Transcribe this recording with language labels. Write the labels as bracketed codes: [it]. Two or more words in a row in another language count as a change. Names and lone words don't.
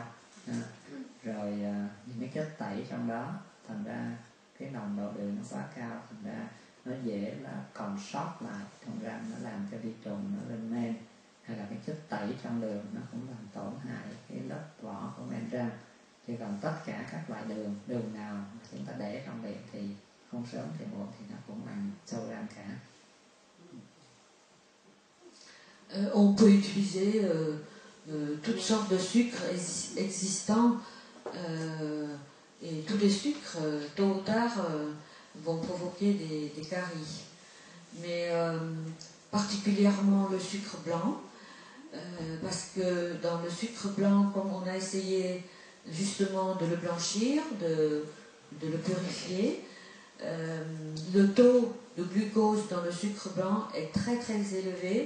[vi] Rồi những cái chất tẩy trong đó, thành ra cái nồng độ đường nó quá cao, thành ra nó dễ là còn sót lại trong răng, nó làm cho vi trùng nó lên men, hay là cái chất tẩy trong đường nó cũng làm tổn hại cái lớp vỏ của men răng. Chứ còn tất cả các loại đường nào chúng ta để trong miệng thì không sớm thì muộn thì nó cũng làm sâu răng cả. [fr] On peut utiliser toutes sortes de sucres existants et tous les sucres, tôt ou tard, vont provoquer des caries. Mais particulièrement le sucre blanc, parce que dans le sucre blanc, comme on a essayé justement de le blanchir, de le purifier, le taux de glucose dans le sucre blanc est très très élevé.